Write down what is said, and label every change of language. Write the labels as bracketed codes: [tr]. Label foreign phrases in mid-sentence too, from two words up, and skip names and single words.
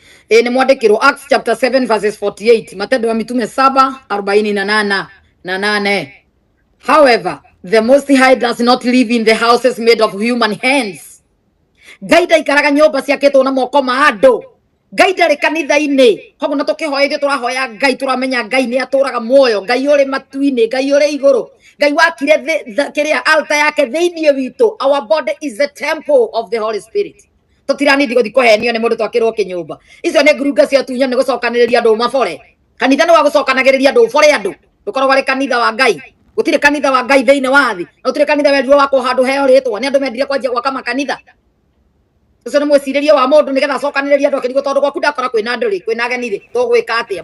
[ki] Ĩĩ, nĩ mwandĩkĩrwo [en] Acts chapter seven verses forty-eight. [sw] Matendo ya Mitume saba, arobaini na nana na nane. [en] However, the Most High does not live in the houses made of human hands. [ki] Ngai ndaikaraga nyũmba ciakĩtwo na moko ma andũ. Ngai ndarĩ kanitha-inĩ. Koguo na tũkĩhoya ithuĩ tũrahoya Ngai, tũramenya Ngai nĩ atũraga muoyo. Ngai ũrĩ matu-inĩ, Ngai ũrĩ igũrũ. Ngai wakire thĩ-, tha-, kĩrĩa, altar yake thĩinĩ witũ. [en] Our body is the temple of the Holy Spirit. [ki] Tũtiranindi gũthiĩ kũhenio nĩ mũndũ twakĩrwo kĩnyũmba. Icio nĩ ngurunga cia tunya, nĩ gũcokanĩrĩria andũ mabore. Kanitha nĩ wa gũcokanagĩrĩria andũ, ũbore andũ. Ndũkoragwo arĩ kanitha wa Ngai. Gũtirĩ kanitha wa Ngai thĩinĩ wa thĩ. Na gũtirĩ kanitha wendirwo wa kũhandwo heo rĩtwa. Nĩ andũ mendire kwanjia gwaka makanitha. Ũcio nĩ mwĩcirĩrie wa mũndũ nĩgetha acokanĩrĩrie andũ akĩrigwo tondũ gwaku ndakora kwĩna andũ rĩ, kwĩna ageni rĩ, tũgwĩka atĩa?